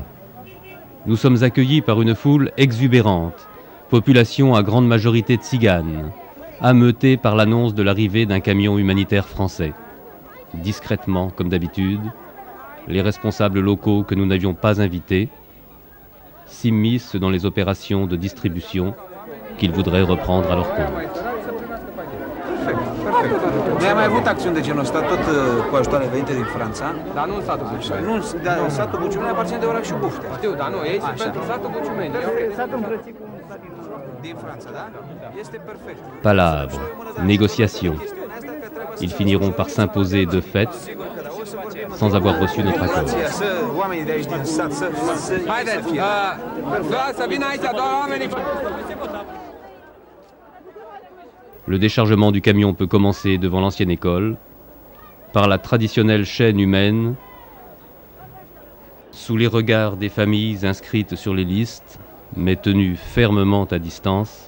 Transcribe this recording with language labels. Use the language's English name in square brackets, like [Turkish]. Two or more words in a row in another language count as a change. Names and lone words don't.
[French] Nous sommes accueillis par une foule exubérante, population à grande majorité tziganes, ameutée par l'annonce de l'arrivée d'un camion humanitaire français. Discrètement, comme d'habitude, les responsables locaux que nous n'avions pas invités s'immiscent dans les opérations de distribution qu'ils voudraient reprendre à leur compte. [Romanian] Noi am mai avut acțiuni de genul ăsta, tot cu ajutoare venite din Franța. Dar nu în satul Buciumeni. Nu, dar satul Buciumeni aparține de oraș și Bufte. Știu, dar nu, ei sunt pentru satul Buciumeni. Din Franța, da? Este perfect. [French] Palabres, négociations. Ils finiront par s'imposer de fait sans avoir reçu notre accord. [Romanian] Să oamenii de aici din sat să Haideți, să vină aici doar oamenii. [French] Le déchargement du camion peut commencer devant l'ancienne école, par la traditionnelle chaîne humaine, sous les regards des familles inscrites sur les listes, mais tenues fermement à distance.